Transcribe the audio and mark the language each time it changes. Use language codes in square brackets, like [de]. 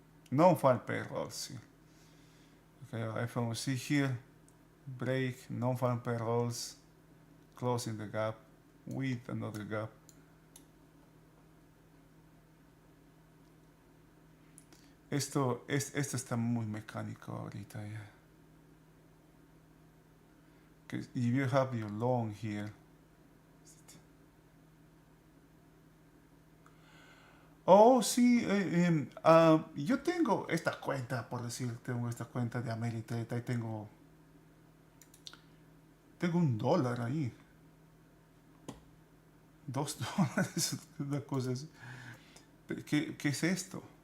[en] Non-farm payrolls. Okay, FOMC here. Break, non-farm payrolls. Closing the gap with another gap. [es] Esto está muy mecánico ahorita ya. [en] If you have your long here. [es] Oh, sí, yo tengo esta cuenta, por decir, tengo esta cuenta de Ameritrade, ahí tengo $1 ahí. $2, una cosa así. ¿Qué es esto?